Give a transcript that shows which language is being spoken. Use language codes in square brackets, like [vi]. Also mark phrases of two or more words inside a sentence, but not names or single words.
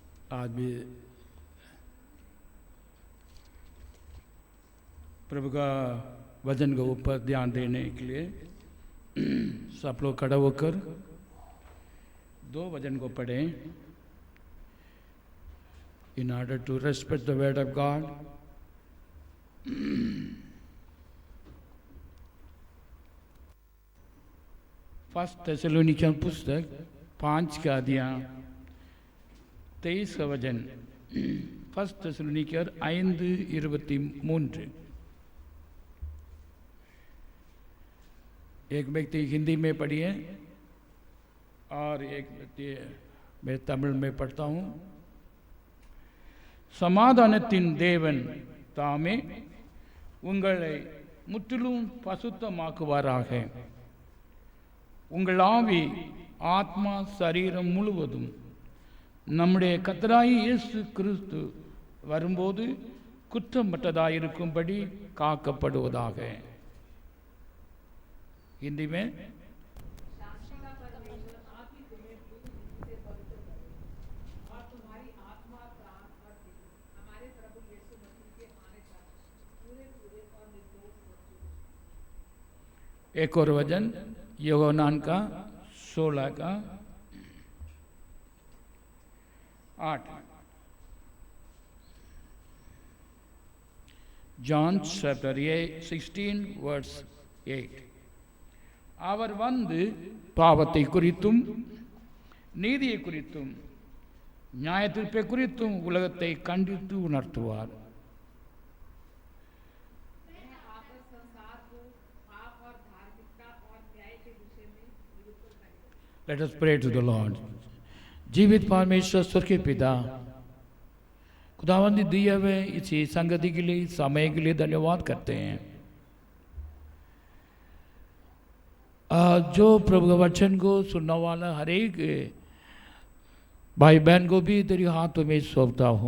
[hi] आज भी प्रभु का वचन के ऊपर ध्यान देने के लिए सब लोग खड़ा होकर दो वचन को पढ़ें। [en] In order to respect the word of God, [hi] फर्स्ट थेसलोनिकन पुस्तक 5 का अध्याय 23 का वचन। फर्स्ट थेसलोनिकर 5:23। एक व्यक्ति हिंदी में पढ़िए और एक व्यक्ति मैं तमिल में पढ़ता हूँ। [ta] சமாதானத்தின் தேவன் தாமே உங்களை முற்றிலும் பசுத்தமாக்குவாராக. உங்கள் ஆவி ஆத்மா சரீரம் முழுவதும் நம்முடைய கர்த்தராகிய இயேசு கிறிஸ்து வரும்போது குற்றமற்றதாயிருக்கும்படி காக்கப்படுவதாக. [hi] हिंदी में एक और वचन यूहन्ना का 16 का 8। [en] John chapter 16 verse 8. [ta] அவர் வந்து பாவத்தை குறித்தும் நீதியை குறித்தும் நியாயத்தீர்ப்பை குறித்தும் உலகத்தை கண்டித்து உணர்த்துவார். [en] Let us pray to the Lord. [hi] जीवित परमेश्वर स्वर्ग के पिता, खुदावंद दिए हुए इसी संगति के लिए समय के लिए धन्यवाद करते हैं। जो प्रभु के वचन को सुनने वाला हर एक भाई बहन को भी तेरी हाथों में सौंपता हूँ।